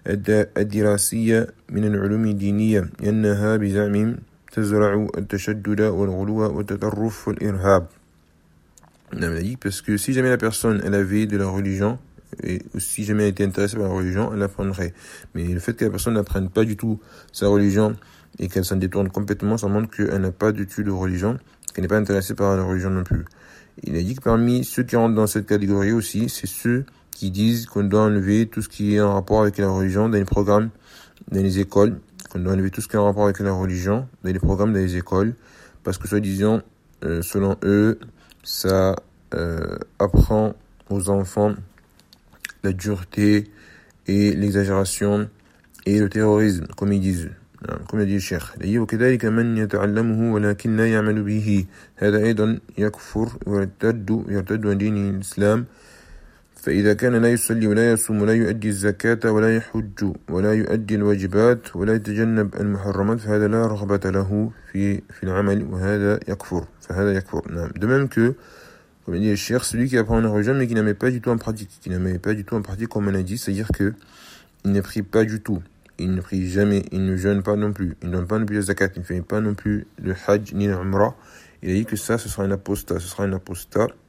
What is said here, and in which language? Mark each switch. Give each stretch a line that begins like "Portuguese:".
Arabic: الدراسية من العلوم الدينية لأنها بزعم تزرع التشدد والغلو والتطرف والإرهاب.
French: Non, il a dit parce que si jamais la personne elle avait de la religion et si jamais elle était intéressée par la religion, elle apprendrait. Mais le fait que la personne n'apprenne pas du tout sa religion et qu'elle s'en détourne complètement, ça montre qu'elle n'a pas d'étude de religion, qu'elle n'est pas intéressée par la religion non plus. Il a dit que parmi ceux qui rentrent dans cette catégorie aussi, c'est ceux qui disent qu'on doit enlever tout ce qui est en rapport avec la religion dans les programmes, dans les écoles, qu'on doit enlever tout ce qui est en rapport avec la religion dans les programmes, dans les écoles, parce que soi-disant, selon eux, ça apprend aux enfants la dureté et l'exagération et le terrorisme, comme ils disent, comme a dit le cheikh. D'ailleurs,
Arabic: وكذلك من يتعلمه ولكن لا يعمل به هذا أيضا يكفر ويرتد ويرتد عن دين الإسلام. فإذا كان لا يصلي ولا يصوم ولا يؤدي الزكاة ولا يحج ولا يؤدي الواجبات ولا يتجنب المحرمات فهذا لا رغبة له في العمل وهذا يكفر فهذا يكفر. نعم.
French: De même que, comme dit le cheikh, celui qui apprend la religion mais qui n'aimait pas du tout en pratique, comme on a dit, c'est-à-dire que il ne prie pas du tout, il ne prie jamais, il ne jeûne pas non plus, il ne donne pas non plus la zakat, il ne fait pas non plus le hajj ni l'umrah, il a dit que ça, ce sera un apostat.